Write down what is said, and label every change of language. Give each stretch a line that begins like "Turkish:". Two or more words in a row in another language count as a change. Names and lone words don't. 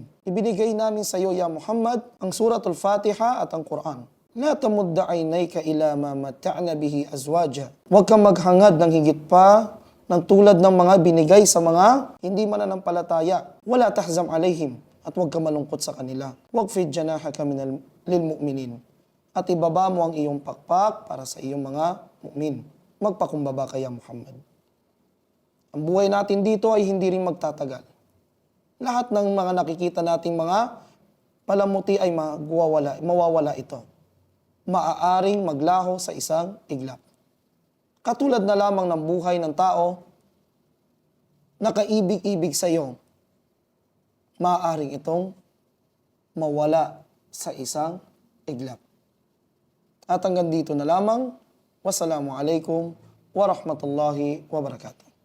Filipino: Ibinigay namin sa iyo,
Arabic: يا محمد,
Filipino: ang Suratul Fatiha at ang Quran.
Arabic: لا تمدن عينيك إلى ما متعنا به أزواجا.
Filipino: Huwag kang maghangad ng higit pa ng tulad ng mga binigay sa mga hindi mananampalataya.
Arabic: ولا تحزن عليهم.
Filipino: At huwag kang malungkot sa kanila.
Arabic: واخفض جناحك للمؤمنين.
Filipino: At ibaba mo ang iyong pakpak para sa iyong mga mu'min. Magpakumbaba kaya Muhammad. Ang buhay natin dito ay hindi rin magtatagal. Lahat ng mga nakikita nating mga palamuti ay mawawala ito. Maaaring maglaho sa isang iglap. Katulad na lamang ng buhay ng tao, nakaibig-ibig sa iyo, maaaring itong mawala sa isang iglap. At hanggang dito na lamang.
Arabic: والسلام عليكم ورحمة الله وبركاته.